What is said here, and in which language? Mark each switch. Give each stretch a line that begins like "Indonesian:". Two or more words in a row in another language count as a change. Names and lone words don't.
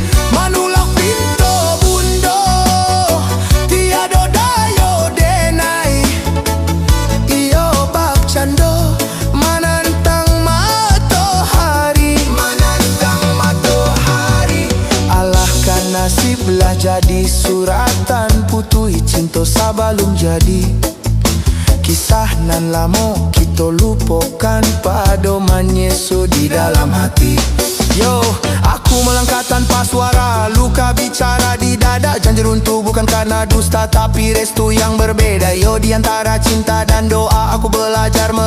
Minangkabau: Manulak pinto bundo, tiado dayo denai, iyo bak cando manantang matahari. Manantang matahari, alahkan nasib lah jadi suratan putui cinta sabalum jadi. Kisah nan lamo kita lupakan padoman Yesus di dalam hati.
Indonesian: Yo, aku melangkah tanpa suara, luka bicara di dada. Janji runtuh bukan karena dusta, tapi restu yang berbeda. Yo, di antara cinta dan doa aku belajar